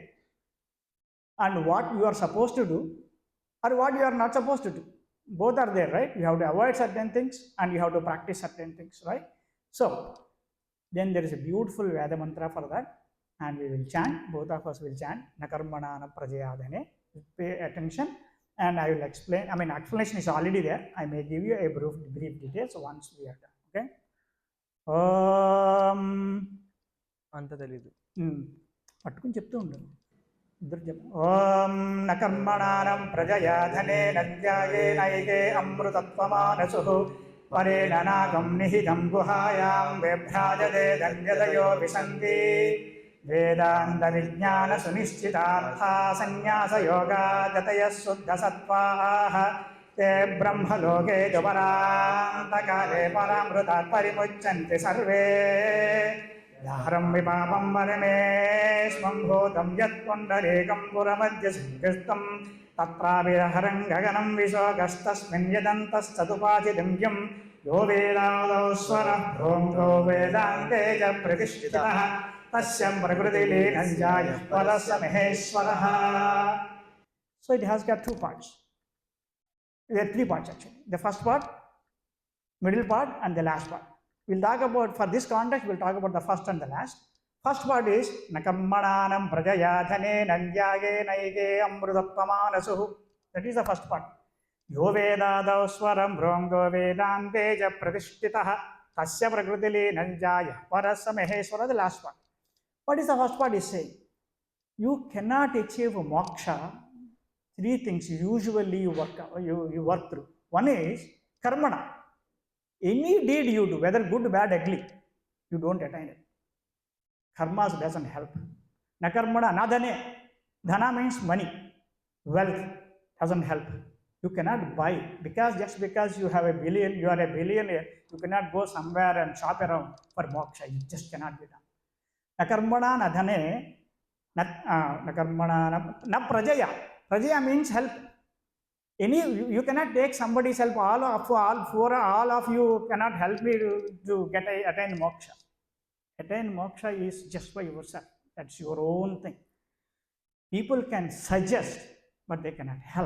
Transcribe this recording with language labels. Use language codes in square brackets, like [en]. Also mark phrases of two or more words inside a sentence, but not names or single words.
[en] And what you are supposed to do, or what you are not supposed to do. Both are there, right? You have to avoid certain things and you have to practice certain things, right? So then there is a beautiful Veda mantra for that, and we will chant, both of us will chant, [sa] नकर्मणा न प्रजयादने [en] Pay attention, and I will explain. I mean, explanation is already there. I may give you a brief details once we are done. Okay. [te] అంత తెలీదు. పట్టుకుని చెప్తూ ఉండు. ఇద్దరు చెప్పు. [sa] ఓం న కర్మణానం ప్రజయా ధనేన ధ్యాయేనైకే అమృతత్వమానసుః పరేణ నాగం నిహితం గుహాయాం విభ్రాజతే ధన్యతయో విశంతి వేదాంత విజ్ఞాన సునిశ్చితార్థా సన్యాస యోగా గతయః శుద్ధ సత్వాః ते ब्रह्मलोके दुपरान्तकाले परामृतात् परिमुच्यन्ते सर्वे धारं विपापं परमेश्वं भूतं यत्पुण्डरीकं पुरमध्य संकृष्टं तत्राविरहरं गगनं विशोकस्तस्मिन् यदन्तस्तदुपाचितं यं यो वेदादौ स्वरः भ्रोङ्गो वेदान्ते च प्रतिष्ठितः तस्य प्रकृतिलीनं जायः परस्य महेश्वरः. [en] So it has got two parts. There are three parts actually. The first part, middle part, and the last part. We'll talk about, for this context, we'll talk about the first and the last. First part is [sa] नकम्मनानम् प्रजया धने नन्द्यगे नैगे अमृतत्वमानसुः. [en] That is the first part. [sa] यो वेदादौ स्वरं ब्रोङ्गो वेदान्ते ज प्रतिष्ठितः तस्य प्रकृतिलि नञ्जय परस माहेश्वर. [en] The last part. What is the first part is saying? You cannot achieve moksha. Three things usually you work through. One is karmana. Any deed you do, whether good, bad, ugly, you don't attain it. Karmas doesn't help. [sa] न कर्मणा, न धने. [en] Dhana means money, wealth doesn't help. You cannot buy because just because you have a billion, you are a billionaire, you cannot go somewhere and shop around for moksha. It just cannot be done. [sa] न कर्मणा, न धने, न कर्मणा, न प्रजया. [en] Prajaya means help. You cannot take somebody's help. All of you cannot help me to attain moksha. Attain moksha is just by yourself. That's your own thing. People can suggest, but they cannot help.